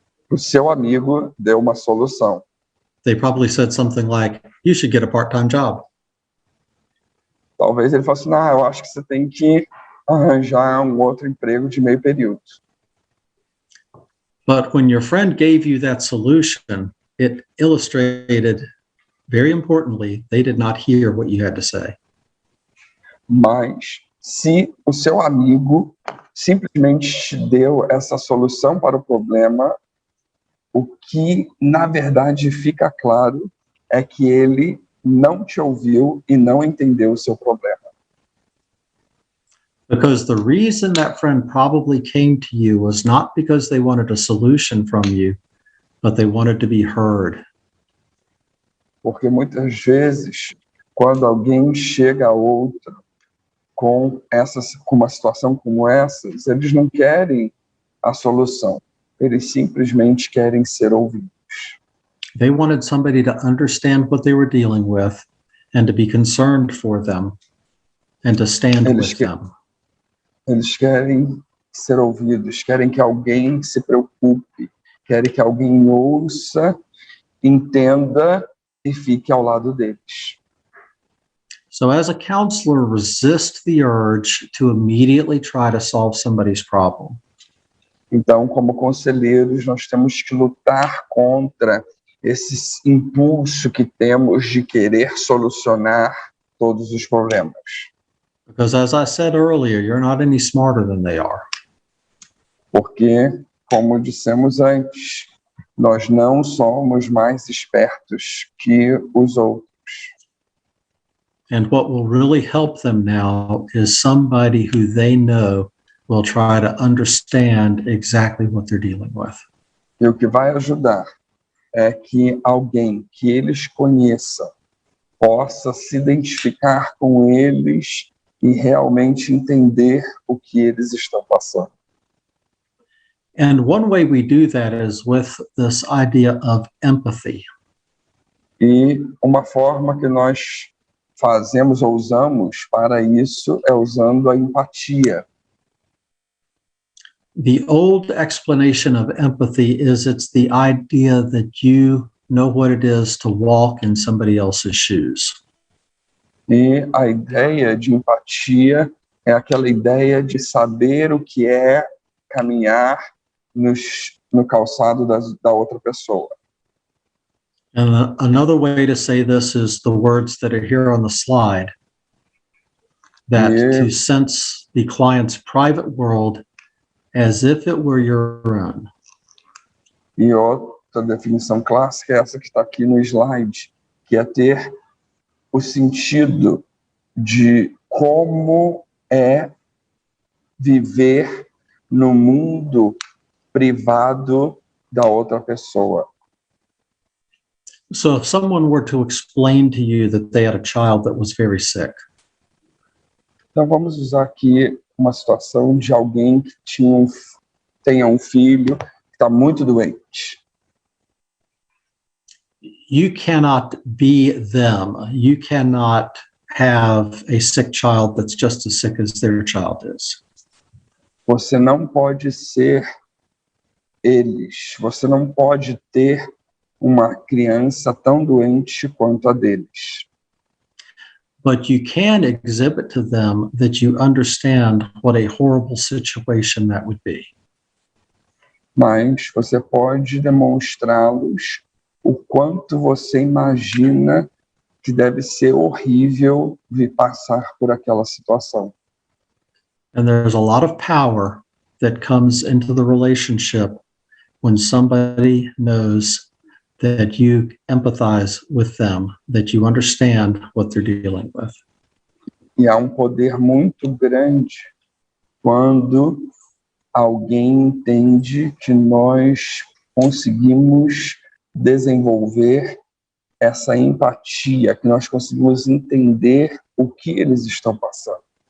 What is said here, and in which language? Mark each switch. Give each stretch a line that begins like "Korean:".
Portuguese: O seu amigo deu uma solução.
English: They probably said something like, you should get a part-time job.
Portuguese: Talvez ele fosse, eu acho que você tem que arranjar um outro emprego de meio período.
English: But when your friend gave you that solution, it illustrated, very importantly, they did not hear what you had to say.
Portuguese: Mas, se o seu amigo simplesmente te deu essa solução para o problema, o que, na verdade, fica claro é que ele não te ouviu e não entendeu o seu problema.
English: Because the reason that friend probably came to you was not because they wanted a solution from you, but they wanted to be heard.
Portuguese: Porque muitas vezes, quando alguém chega a outro com uma situação como essa, eles não querem a solução, eles simplesmente querem ser ouvidos.
English: They wanted somebody to understand what they were dealing with and to be concerned for them and to stand with them.
Portuguese: Eles querem ser ouvidos, querem que alguém se preocupe, querem que alguém ouça, entenda e fique ao lado deles.
English: So as a counselor, resist the urge to immediately try to solve somebody's problem.
Portuguese: Então, como conselheiros, nós temos que lutar contra esse impulso que temos de querer solucionar todos os problemas.
English: Because as I said earlier, you're not any smarter than they are.
Portuguese: Porque, como dissemos antes, nós não somos mais espertos que os outros.
English: And what will really help them now is somebody who they know will try to understand exactly what they're dealing with.
Portuguese: E o que vai ajudar é que alguém que eles conheçam possa se identificar com eles e realmente entender o que eles estão passando.
English: And one way we do that is with this idea of empathy.
Portuguese: E uma forma que nós fazemos ou usamos para isso é usando a empatia.
English: The old explanation of empathy is it's the idea that you know what it is to walk in somebody else's shoes.
Portuguese: E a ideia de empatia é aquela ideia de saber o que é caminhar no calçado da outra pessoa.
English: And another way to say this is the words that are here on the slide, that to sense the client's private world as if it were your own.
Portuguese: E outra definição clássica é essa que está aqui no slide, que é ter o sentido de como é viver no mundo privado da outra pessoa.
English: So if someone were to explain to you that they had a child that was very sick,
Portuguese: então vamos usar aqui uma situação de alguém que tenha um filho que está muito doente.
English: You cannot be them. You cannot have a sick child that's just as sick as their child is.
Portuguese: Você não pode ser eles. Você não pode ter uma criança tão doente quanto a deles.
English: But you can exhibit to them that you understand what a horrible situation that would be.
Portuguese: Mas você pode demonstrá-los o quanto você imagina que deve ser horrível vir passar por aquela situação.
English: And there's a lot of power that comes into the relationship when somebody knows that you empathize with them, that you understand what they're dealing with.
Portuguese: E há um poder muito grande quando alguém entende que nós conseguimos desenvolver essa empatia, que nós conseguimos entender o que eles estão passando.